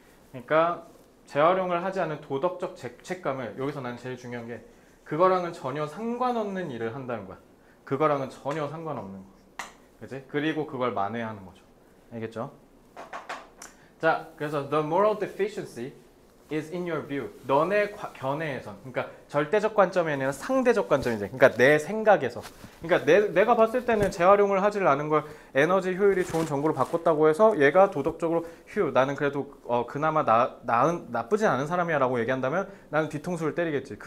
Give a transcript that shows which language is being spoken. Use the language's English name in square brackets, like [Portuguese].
[Korean] 그러니까 재활용을 하지 않은 도덕적 죄책감을, 여기서 난 제일 중요한 게 그거랑은 전혀 상관없는 일을 한다는 거야. 그거랑은 전혀 상관없는 거. 그치? 그리고 그걸 만회하는 거죠. 알겠죠? 자, 그래서 [English] the moral deficiency is in your view. [Korean] 너네 견해에선. 그러니까 절대적 관점이 아니라 상대적 관점이지. 그러니까 내 생각에서. 그러니까 내가 봤을 때는 재활용을 하질 않은 걸 에너지 효율이 좋은 전구로 바꿨다고 해서 얘가 도덕적으로 나는 그래도 그나마 나쁘진 않은 사람이야 라고 얘기한다면 나는 뒤통수를 때리겠지.